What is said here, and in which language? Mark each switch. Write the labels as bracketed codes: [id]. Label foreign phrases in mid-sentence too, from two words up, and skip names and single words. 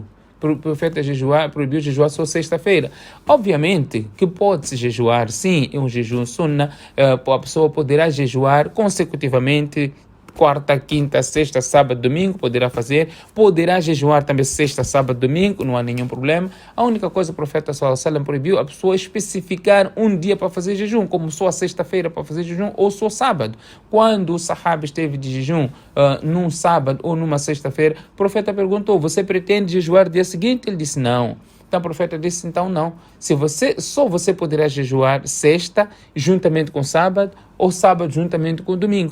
[pt] O profeta proibiu jejuar só sexta-feira. Obviamente que pode-se jejuar, sim, é um jejum sunnah. A pessoa poderá jejuar consecutivamente quarta, quinta, sexta, sábado, domingo, poderá jejuar também sexta, sábado, domingo, não há nenhum problema. A única coisa que o profeta [ar] صلى الله عليه وسلم [pt] proibiu a pessoa especificar um dia para fazer jejum, como só a sexta-feira para fazer jejum ou só sábado. Quando o sahaba esteve de jejum num sábado ou numa sexta-feira, o profeta perguntou: você pretende jejuar dia seguinte? Ele disse não. Então o profeta disse, então não. Só você poderá jejuar sexta juntamente com sábado ou sábado juntamente com domingo.